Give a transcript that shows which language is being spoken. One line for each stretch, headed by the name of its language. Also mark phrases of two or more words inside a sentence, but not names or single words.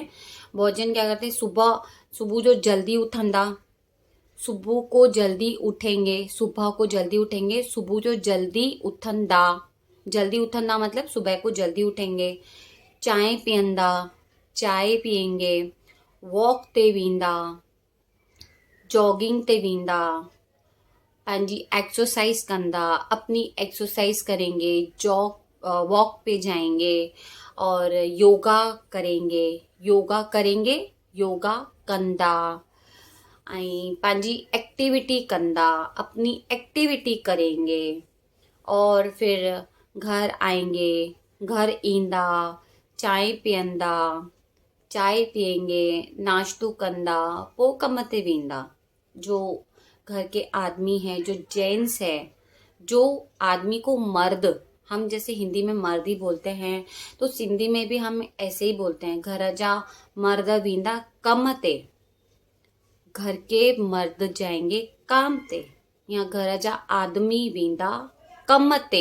Hindi: बहुत जन क्या करते हैं,
Sindhi: सुबह सुबह जो जल्दी उठंदा,
Hindi: सुबह को जल्दी उठेंगे, सुबह को जल्दी उठेंगे,
Sindhi: सुबह जो जल्दी उठंदा
Hindi: मतलब सुबह को जल्दी उठेंगे,
Sindhi: चाय पियंदा,
Hindi: चाय पियेंगे,
Sindhi: वॉक ते वींदा, जॉगिंग ते वींदा, पंहिंजी एक्सरसाइज कंदा,
Hindi: अपनी एक्सरसाइज करेंगे, वॉक पे जाएंगे और योगा करेंगे,
Sindhi: योगा कंदा, ऐं पंहिंजी एक्टिविटी कंदा,
Hindi: अपनी एक्टिविटी करेंगे और फिर घर आएंगे,
Sindhi: घर ईंदा, चाय पीअंदा,
Hindi: चाय पियेंगे,
Sindhi: नाश्तो कंदा, पोइ कम ते वेंदा।
Hindi: जो घर के आदमी है, जो जेंट्स है, जो आदमी को मर्द, हम जैसे हिंदी में मर्द ही बोलते हैं, तो सिंधी में भी हम ऐसे ही बोलते हैं,
Sindhi: घर जा मर्द वेंदा कम ते,
Hindi: घर के मर्द जाएंगे काम ते, या
Sindhi: घर जा आदमी वेंदा कम ते।